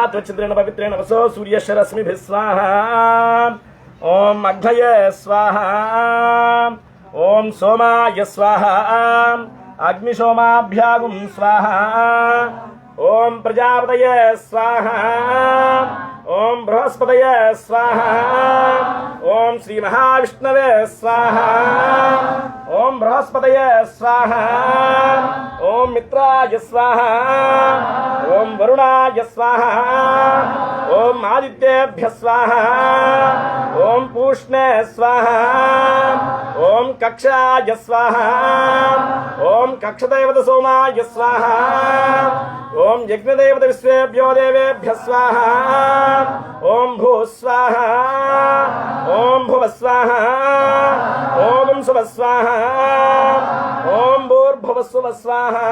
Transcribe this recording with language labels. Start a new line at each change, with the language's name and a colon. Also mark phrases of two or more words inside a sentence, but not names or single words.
Sanskrit: त्वच्छिद्रेण पवित्रेण वसो सूर्यस्य रश्मिभिः स्वाहा ओम अग्नये स्वाहा ओम सोमाय स्वाहा अग्निशोमाभ्यागुं स्वाहा ओम प्रजापतये स्वाहा ओम बृहस्पतये स्वाहा ओम श्री महाविष्णवे स्वाहा ओम बृहस्पतये स्वाहा ఓం మిత్రాయ స్వాహ ఓం వరుణాయ స్వాహ ఓం ఆదిత్యేభ్య స్వాహ ఓం పూష్ణే స్వాహ ఓం కక్షాయ స్వాహ ఓం కక్షదేవత సోమాయ స్వాహ ఓం యజ్ఞదేవత విశ్వేభ్యో దేవేభ్య స్వాహ ఓం భూ స్వాహ ఓం భువ స్వాహ ఓం శుభ స్వాహ ఓం భూర్భువ శుభ స్వాహ